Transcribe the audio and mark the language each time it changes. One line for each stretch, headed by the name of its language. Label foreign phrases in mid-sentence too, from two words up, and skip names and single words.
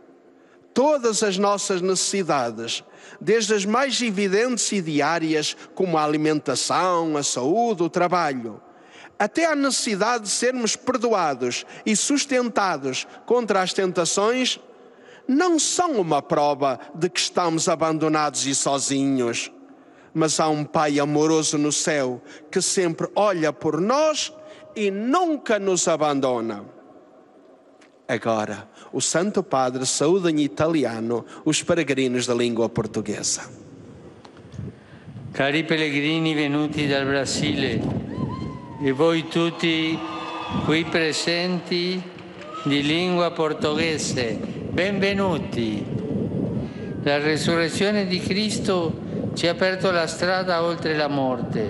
Portuguese: Todas as nossas necessidades, desde as mais evidentes e diárias, como a alimentação, a saúde, o trabalho, até a necessidade de sermos perdoados e sustentados contra as tentações, não são uma prova de que estamos abandonados e sozinhos, mas há um Pai amoroso no céu que sempre olha por nós e nunca nos abandona. Agora, o Santo Padre saúda em italiano os peregrinos da língua portuguesa.
Italian: Cari pellegrini venuti dal Brasile e voi tutti qui presenti di lingua portoghese, benvenuti. La resurrezione di Cristo ci ha aperto la strada oltre la morte.